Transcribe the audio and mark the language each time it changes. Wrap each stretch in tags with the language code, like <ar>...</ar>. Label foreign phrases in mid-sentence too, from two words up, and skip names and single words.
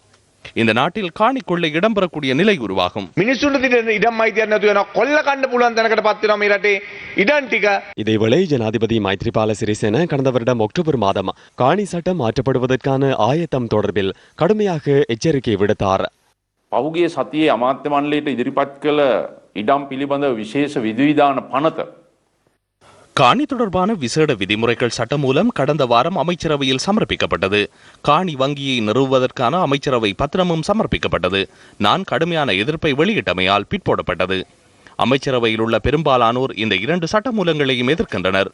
<ta>இந்த நாட்டில் காணி கொள்ளை இடம்பெறக்கூடிய நிலை உருவாகும். இதேவேளை ஜனாதிபதி மைத்ரிபால சிறிசேன கடந்த வருடம் அக்டோபர் மாதம் காணி சட்டம் மாற்றப்படுவதற்கான ஆயத்தம் தொடர்பில் கடுமையாக எச்சரிக்கை விடுத்தார்.</ta> <si>පහුගිය සතියේ අමාත්‍ය මණ්ඩලයට ඉදිරිපත් කළ ඉඩම් පිළිබඳව විශේෂ විධිවිධාන පනත</si> <ta>காணி தொடர்பான விசேட விதிமுறைகள் சட்டம் மூலம் கடந்த வாரம் அமைச்சரவையில் சமர்ப்பிக்கப்பட்டது. காணி வங்கியை நிறுவுவதற்கான அமைச்சரவை பத்திரமும் சமர்ப்பிக்கப்பட்டது. நான் கடுமையான எதிர்ப்பை வெளியிட்டமையால் பிற்போடப்பட்டது. அமைச்சரவையில் உள்ள பெரும்பாலானோர் இந்த 2 சட்டமூலங்களையும் எதிர்க்கின்றனர்.</ta>